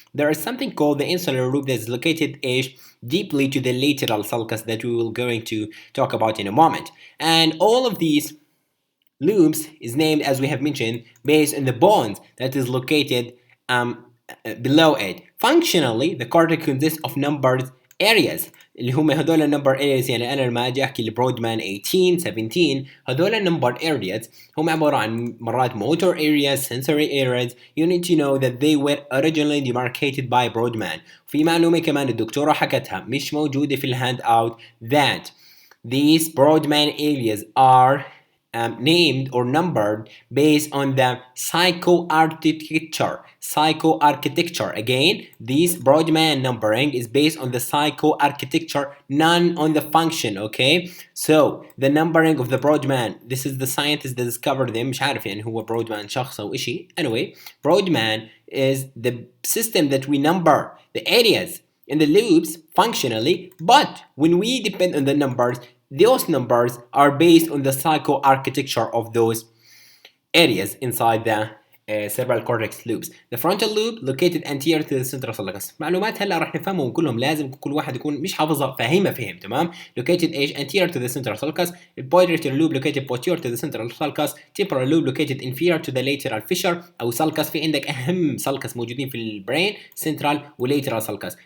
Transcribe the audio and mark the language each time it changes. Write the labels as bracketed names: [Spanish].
[English] There is something called the insular lobe that is located deeply to the lateral sulcus that we will going to talk about in a moment. And all of these loops is named, as we have mentioned, based on the bones that is located below it. Functionally, the cortex consists of numbers [Arabic] areas اللي هم هذول النمبر areas. يعني أنا لما أجي أحكي البرودمان 18 17 هذول النمبر areas هم عبارة عن مرات [English] motor areas, sensory areas. You need to know that they were originally demarcated by Brodmann. [Arabic] في معلومة كمان الدكتورة حكتها مش موجودة في الهاند [English] out that these Brodmann areas are named or numbered based on the psychoarchitecture. Again, this Brodmann numbering is based on the psychoarchitecture, none on the function. Okay, so the numbering of the Brodmann, this is the scientist that discovered them. [Arabic] مش عارف يعني هو Brodmann شخص أو إشي. [English] Anyway, Brodmann is the system that we number the areas in the loops functionally, but when we depend on the numbers, those numbers are based on the psychoarchitecture of those areas inside the cerebral cortex loops. The frontal lobe located anterior to the central sulcus. [Arabic] معلومات هلا راح نفهمهم كلهم، لازم كل واحد يكون مش حافظها فاهمها فهم. تمام. [English] Located anterior to the central sulcus. Poitretial lobe located posterior to the central sulcus. Temporal lobe located inferior to the lateral fissure أو sulcus. [Arabic] في عندك أهم sulcus موجودين في البرين central ولاترال sulcus.